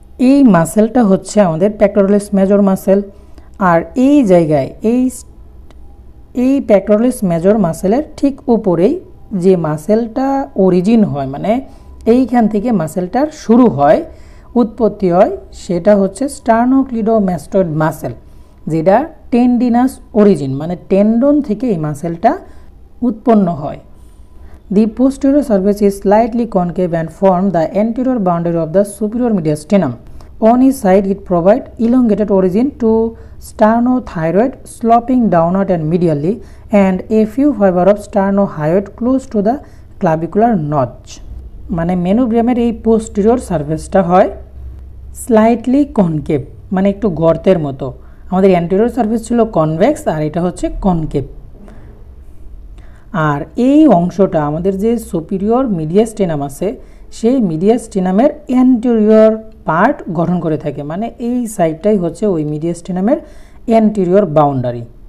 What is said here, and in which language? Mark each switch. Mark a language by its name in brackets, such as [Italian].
[Bangla] এই মাসেলটা হচ্ছে আমাদের পেক্টোরালিস মেজর মাসেল। আর এই জায়গায় এই পেক্টোরালিস মেজর মাসেলের ঠিক উপরেই যে মাসেলটা অরিজিন হয় মানে এইখান থেকে মাসেলটার শুরু হয় উৎপত্তি হয় সেটা হচ্ছে স্টার্নোক্লিডোমাস্টয়েড মাসেল, যেটা টেন্ডিনাস অরিজিন মানে টেন্ডন থেকে এই মাসেলটা উৎপন্ন হয়। [English] The posterior surface is slightly concave and form the anterior boundary of the superior mediastinum. On its side it provide elongated origin to sternothyroid sloping downward and medially and a few fiber of sternohyoid close to the clavicular notch. [Bangla] মানে মেনোব্রিয়ামের এই posterior সারফেসটা হয় slightly concave মানে একটু গর্তের মতো। আমাদের anterior surface ছিল convex আর এটা হচ্ছে কনকেভ। আর এই অংশটা আমাদের যে সুপিরিয়র মিডিয়াস্টিনাম আছে সেই মিডিয়াস্টিনামের অ্যান্টেরিয়র পার্ট গঠন করে থাকে, মানে এই সাইডটাই হচ্ছে ওই মিডিয়াস্টিনামের অ্যান্টেরিয়র বাউন্ডারি।